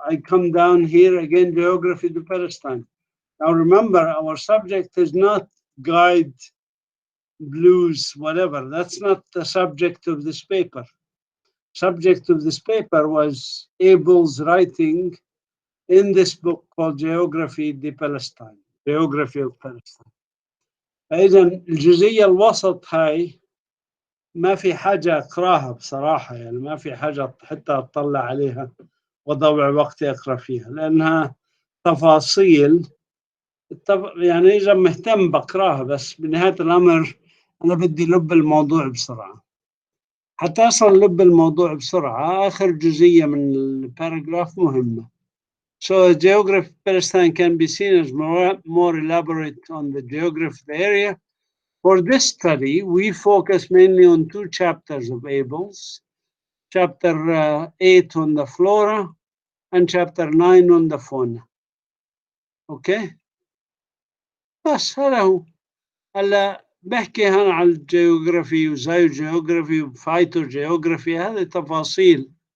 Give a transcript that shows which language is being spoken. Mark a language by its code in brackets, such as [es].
[en] I come down here again, geography to Palestine. Now remember, our subject is not Guide Blues, whatever. That's not the subject of this paper. subject of this paper was Abel's writing in this book called Geography of Palestine. Geography of Palestine. [ar] فإذا الجزئية الوسط هاي ما في حاجة أقراها بصراحة، يعني ما في حاجة حتى أطلع عليها وأضيع وقتي أقرأ فيها لأنها تفاصيل. يعني إذا مهتم بقراها، بس بنهاية الأمر أنا بدي لب الموضوع بسرعة. حتى أصل لب الموضوع بسرعة آخر جزئية من الباراجراف مهمة. [en] So geography of Palestine can be seen as more elaborate on the geography of the area. For this study, we focus mainly on 2 chapters of Abel's, chapter 8 on the flora and chapter 9 on the fauna. [ar] Okay? بس هذا هو. هلا بحكي هون عن الجيوغرافي وزايو جيوغرافي وفايتو جيوغرافي، هذه تفاصيل.